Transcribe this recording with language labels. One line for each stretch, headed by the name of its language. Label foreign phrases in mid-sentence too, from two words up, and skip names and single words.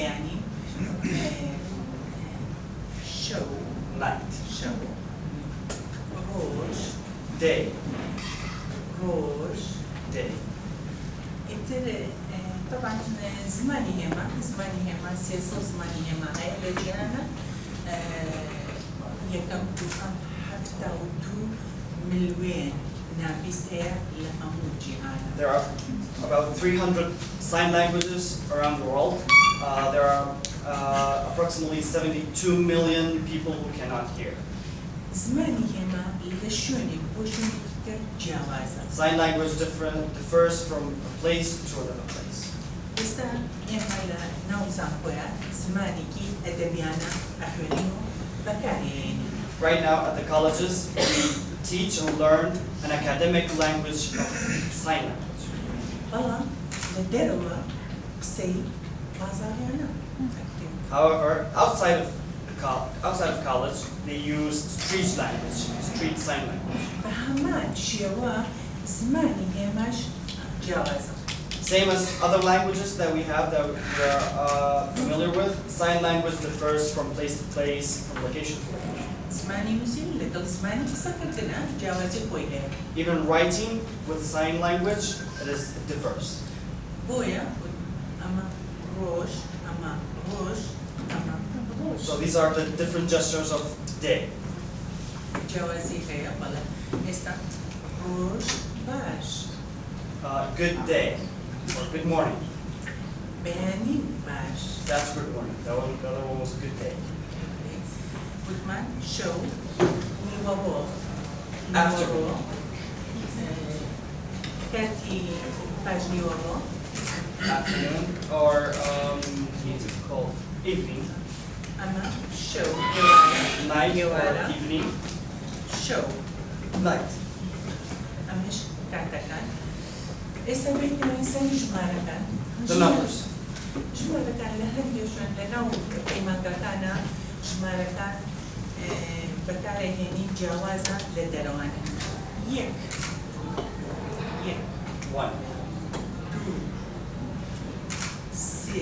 English: Show. Night. Day. Day.
Central Kurdish: طبعا زمانی هێما سێسە زمانی هێما هەیە لە جیهانە یەکەم دووەم 72 ملیۆن نابیست هەیە لە هەموو جیهانە.
English: There are about 300 sign languages around the world. There are approximately 72 million people who cannot hear.
Central Kurdish: زمانی هێما لە شوێنێک بۆ شوێنێکی تر جیاوازە.
English: Sign language differs from a place to another place.
Central Kurdish: ئێستا ئێمە لە ناو زانکۆیە زمانێکی ئەدەبیانە ئەخوێنین و بەکارهێنین.
English: Right now at the colleges we teach and learn an academic language of sign language.
Central Kurdish: بەڵام لە دەرەوە قسەی بازاڕیانە.
English: However, outside of college, they use street sign language.
Central Kurdish: بە هەمان شێوە زمانی هێماش جیاوازە.
English: Same as other languages that we have that we're familiar with, sign language differs from place to place, from location to location.
Central Kurdish: زمانی نووسین لەگەڵ زمانی قسەکردنا جیاوازی خۆی هەیە.
English: Even writing with sign language, it differs.
Central Kurdish: بۆیە ئەمە ڕۆژ، ئەمە ڕۆژ، ئەمە ڕۆژ.
English: So these are the different gestures of day.
Central Kurdish: جیاوازی هەیە بەڵێ ئێستا ڕۆژ باش.
English: Good day or good morning.
Central Kurdish: بەیانی باش.
English: That's good morning. The other one was good day.
Central Kurdish: وتمان شەو نیوەڕۆ.
English: Afternoon.
Central Kurdish: کاتی پاش نیوەڕۆ.
English: Afternoon or it's called evening.
Central Kurdish: ئەمە شەو
English: Night
Central Kurdish: نیوەڕۆ.
English: or evening.
Central Kurdish: شەو.
English: Night.
Central Kurdish: ئەمەش کاتەکان. ئێستا بینەوە سەری ژمارەکان.
English: The numbers.
Central Kurdish: ژمارەکان لە هەندێک شوێن لەناو پەیمانگەکانە ژمارەکان بەکارهێنی جیاوازە لە دەرەوانە. یەک.
English: One.
Central Kurdish: دوو. سێ.